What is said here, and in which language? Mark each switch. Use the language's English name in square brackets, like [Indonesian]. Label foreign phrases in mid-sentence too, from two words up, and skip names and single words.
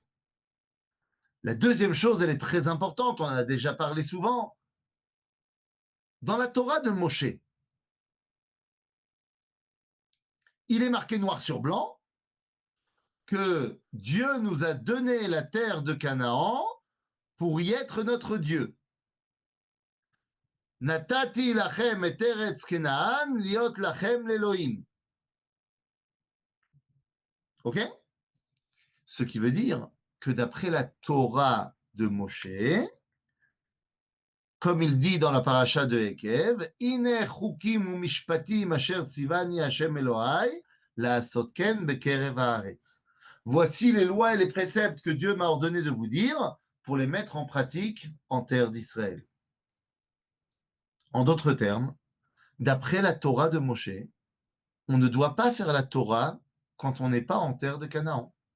[French] La deuxième chose, elle est très importante, on en a déjà parlé souvent. Dans la Torah de Moshe, il est marqué noir sur blanc que Dieu nous a donné la terre de Canaan pour y être notre Dieu. [Hebrew] נתתי לכם את ארץ כנען להיות לכם לאלוהים. [French] Ok? Ce qui veut dire que d'après la Torah de Moshe, comme il dit dans la paracha de Ekev, [Hebrew] אלה חוקים ומשפטים אשר ציוני השם אלוהי לעשות כן בקרב הארץ. [French] Voici les lois et les préceptes que Dieu m'a ordonné de vous dire pour les mettre en pratique en terre d'Israël. En d'autres termes, d'après la Torah de Moshe, on ne doit pas faire la Torah quand on n'est pas en terre de Canaan.